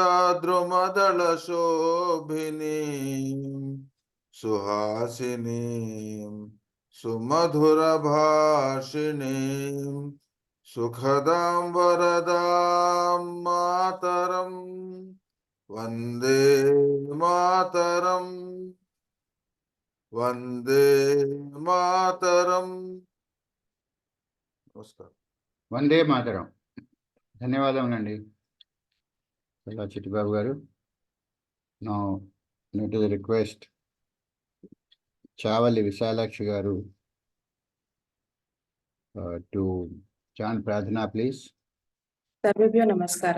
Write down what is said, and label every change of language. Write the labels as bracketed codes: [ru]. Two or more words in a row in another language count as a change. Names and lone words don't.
[sa] द्रुमदल शोभिनीं सुहासिनीं सुमधुर भाषिणीं सुखदां वरदां मातरम् वन्दे मातरम् वन्दे मातरम्. Namaskar. వందే మాతరం. [te] ధన్యవాదములండి చల్లా చిట్టిబాబు గారు. [en] Now, to the request, Chavali Visalakshi garu to chant Pradhana, please. [sa] सर्वेभ्यो नमस्कारः.